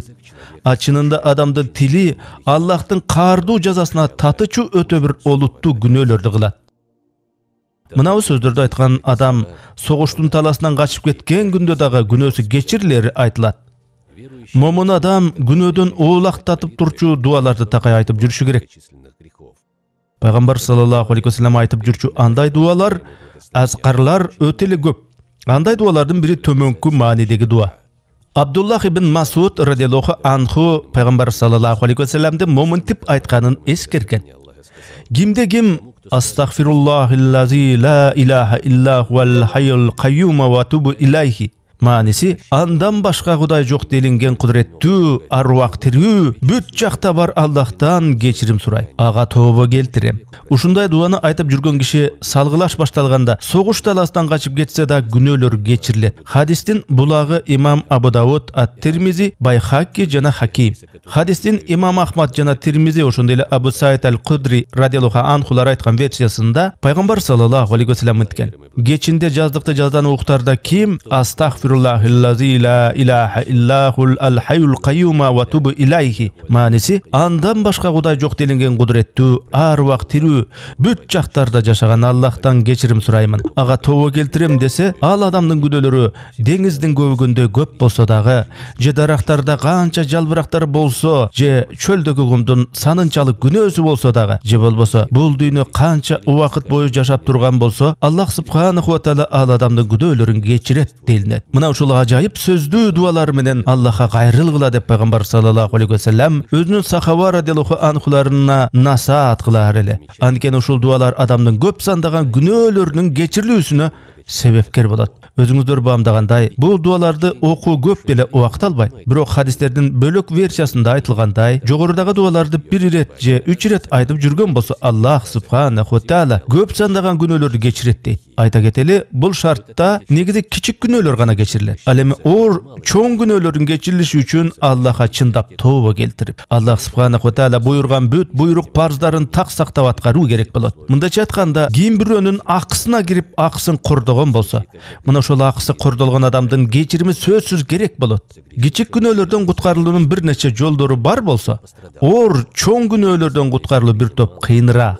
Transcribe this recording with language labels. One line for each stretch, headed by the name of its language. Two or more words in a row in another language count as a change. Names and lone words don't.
Kyrgyz: А чынында адамдын тили Аллахтын каардуу жазасына татычу өтө бир олуттуу күнөөлөрдү кылат. Мынау сөздөрдү айткан адам согуштун таласынан качып кеткен күндө дагы күнөөсү кечирилери айтылат. Момун адам күнөөдөн оолактатып турчу дуаларды такай айтып жүрүшү керек. Пайгамбар
Arabic: صلى الله عليه وسلم
Kyrgyz: айтып жүрчү андай дуалар, азкарлар өтө эле көп. Андай дуалардын бири төмөнкү маанидеги дуа. Абдуллах ибн Масуд
Arabic: رضي الله عنه
Kyrgyz: пайгамбар
Arabic: صلى الله عليه وسلم
Kyrgyz: момунтип айтканын эскерген. Кимде ким
Arabic: أستغفر الله الذي لا إله إلا هو الحي القيوم وأتوب إليه.
Kyrgyz: Мааниси андан башка Кудай жок делинген кудуреттүү, аруак тирүү, бүт жакта бар Аллахтан кечирим сурай. Ага тобо келтирем. Ушундай дуаны айтып жүргөн киши салгылаш башталганда согуш таластан качып кетсе да күнөөлөр кечирилет. Хадистин булагы имам Абу Дауд, Ат-Тирмизи, Байхаки жана Хаким. Хадистин имам Ахмад жана Тирмизи, ошондой эле Абу Саид аль-Кудри
Arabic: رضي الله عنهم
Kyrgyz: айткан версиясында пайгамбар
Arabic: صلى الله عليه وسلم
Kyrgyz: айтқан: "Кечинде жаздыкты жаздан уктарда ким
Arabic: أستغفر الله الذي لا إله إلا هو الحي القيوم وأتوب إليه".
Kyrgyz: Мааниси андан башка Кудай жок делинген кудуреттүү, аруак тирүү, бүт жактарда жашаган Аллахтан кечирим сураймын, ага тобо келтирем десе, ал адамдын күнөөлөрү деңиздин көбүгүндөй көп болсо дагы, же дарактарда канча жалбырактар болсо, же чөлдөгү кумдун санынчалык күнөөсү болсо дагы, же болбосо бул дүйнө канча убакыт бою жашап турган болсо, Аллах
Arabic: سبحانه وتعالى
Kyrgyz: ал адамдын күнөөлөрүн кечирет делинет. Мына ушул ажайып сөздүү дуалар менен Аллахка кайрылгыла деп пайгамбар
Arabic: صلى الله عليه وسلم
Kyrgyz: өзүнүн сахаба
Arabic: رضي الله عنهم
Kyrgyz: насаат кылар эле. Анткени ушул дуалар адамдын көп сандаган күнөөлөрүнүн кечирилүүсүнө себепкер болот. Өзүңүздөр баамдагандай, бул дуаларды окуу көп деле убакыт албайт. Бирок хадистердин бөлөк версиясында айтылгандай, жогорудагы дуаларды 1 ирет же 3 ирет айтып жүргөн болсо, Аллах
Arabic: سبحانه وتعالى
Kyrgyz: көп сандаган күнөөлөрдү кечирет дейт. Айта кетели, бул шартта негизи кичик күнөөлөр гана кечирилет. Ал эми оор чоң күнөөлөрдүн кечирилиши үчүн Аллахка чындап тооба келтирип, Аллах
Arabic: سبحانه وتعالى
Kyrgyz: буйрган бүт буйрук парздарын так сактап аткаруу керек болот. Мындайча айтканда, ким бирөөнүн акысына кирип акысын кордогон болсо, мына ошол акысы кордолгон адамдын кечирими сөзсүз керек болот. Кичик күнөөлөрдөн куткарылуунун бир нече жолдору бар болсо, оор чоң күнөөлөрдөн куткарылуу бир топ кыйыныраак.